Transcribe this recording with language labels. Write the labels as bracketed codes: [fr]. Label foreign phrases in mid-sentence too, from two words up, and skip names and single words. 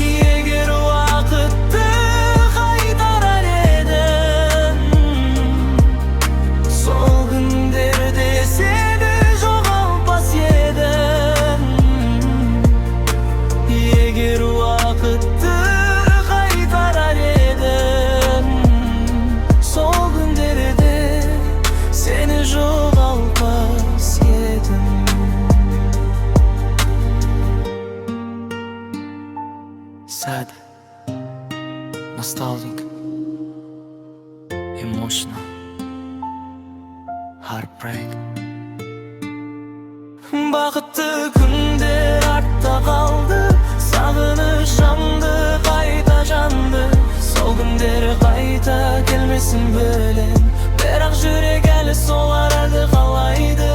[kk] Егер уақытты қайтарар едің, сол күндерде сені жоғалтпас едім. Егер уақытты қайтарар едің, сол күндерде сені жоғалтпас едім. [en] Sad, nostalgic, emotional, heartbreak. [kk] Бақытты күндер артта қалды, сағыныш жанды, қайта жанды. Сол күндері қайта келмесін білем, бірақ жүрек әлі соларды қалайды.